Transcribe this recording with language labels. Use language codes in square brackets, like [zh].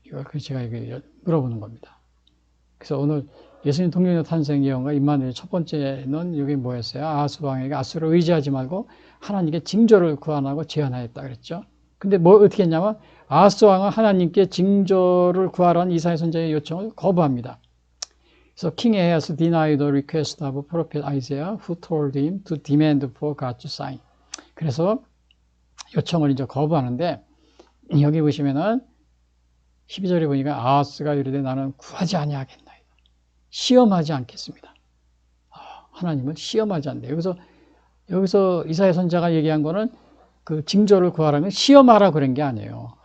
[ko] 이걸 제가 물어보는 겁니다. 그래서 오늘 예수님 동정녀 탄생 예언과 임마누엘 첫 번째는 여기 뭐였어요? 아하스 왕에게 아수를 의지하지 말고 하나님께 징조를 구하라고 제안하였다 그랬죠. 근데 뭐 어떻게 했냐면 아하스 왕은 하나님께 징조를 구하라는 이사야 선지자의 요청을 거부합니다. 그래서 [en] King Ahaz denied the request of prophet Isaiah, who told him to demand for God's sign. [ko] 그래서 요청을 이제 거부하는데 여기 보시면은 12절에 보니까 아하스가 이르되 나는 구하지 아니하겠나이다. 시험하지 않겠습니다. 하나님은 시험하지 않는다. 여기서 이사야 선지자가 얘기한 거는 그 징조를 구하라는 건 시험하라 그런 게 아니에요.